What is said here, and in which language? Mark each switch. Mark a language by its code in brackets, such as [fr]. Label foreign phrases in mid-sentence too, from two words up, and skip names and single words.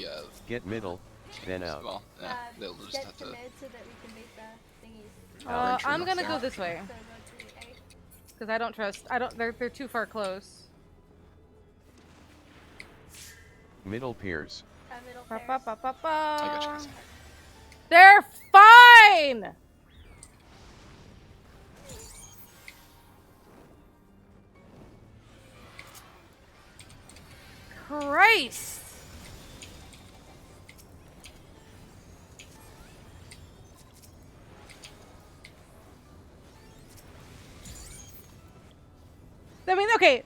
[en] Get middle, then out. well, they'll just Get have to to. mid so that we can make the thingies. I'm gonna Yeah. go this way So rotate A. because I don't trust. They're too far close. Middle piers. Middle Ba, pairs. ba, ba, ba, ba. I got you guys. They're fine. Christ. I mean, okay.